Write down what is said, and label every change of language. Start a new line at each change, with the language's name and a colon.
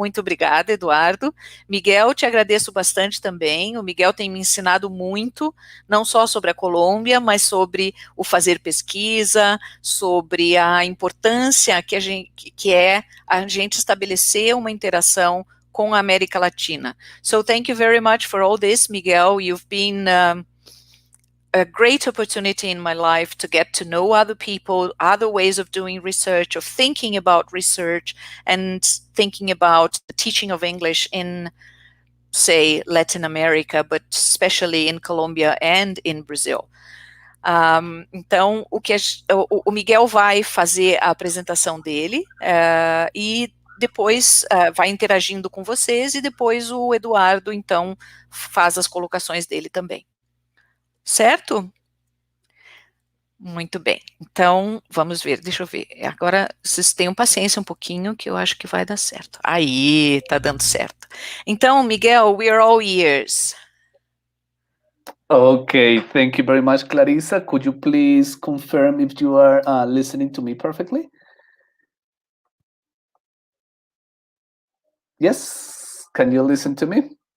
Portuguese: Muito obrigada, Eduardo. Miguel, te agradeço bastante também. O Miguel tem me ensinado muito, não só sobre a Colômbia, mas sobre o fazer pesquisa, sobre a importância que é a gente estabelecer uma interação com a América Latina.
English: So thank you very much for all this, Miguel. You've been a great opportunity in my life to get to know other people, other ways of doing research, of thinking about research, and thinking about the teaching of English in, say, Latin America, but especially in Colombia and in Brazil.
Portuguese: Então, o Miguel vai fazer a apresentação dele e depois vai interagindo com vocês, e depois o Eduardo, então, faz as colocações dele também. Certo? Muito bem. Então, vamos ver. Deixa eu ver. Agora, vocês tenham paciência um pouquinho, que eu acho que vai dar certo. Aí, tá dando certo.
English: Então, Miguel, we are all ears. Okay, thank you very much, Clarissa. Could you please confirm if you are listening to me perfectly? Yes, can you listen to me?